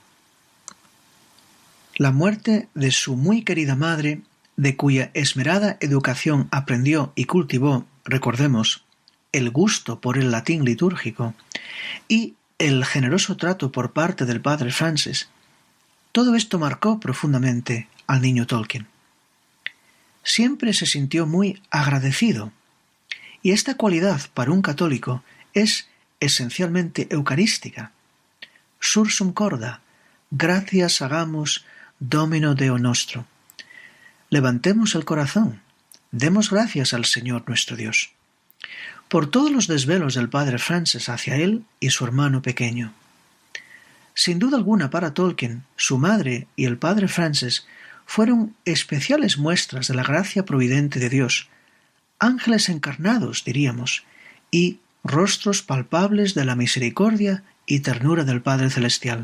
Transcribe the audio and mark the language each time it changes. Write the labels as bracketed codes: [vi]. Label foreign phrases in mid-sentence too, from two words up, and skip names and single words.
[es] La muerte de su muy querida madre, de cuya esmerada educación aprendió y cultivó, recordemos, el gusto por el latín litúrgico y el generoso trato por parte del padre Francis, todo esto marcó profundamente al niño Tolkien. Siempre se sintió muy agradecido, y esta cualidad para un católico es esencialmente eucarística. [la] Sursum corda, [es] gracias hagamos [la] Domino Deo nostro. [es] Levantemos el corazón, demos gracias al Señor nuestro Dios, por todos los desvelos del padre Francis hacia él y su hermano pequeño. Sin duda alguna para Tolkien, su madre y el padre Francis fueron especiales muestras de la gracia providente de Dios, ángeles encarnados, diríamos, y rostros palpables de la misericordia y ternura del Padre Celestial.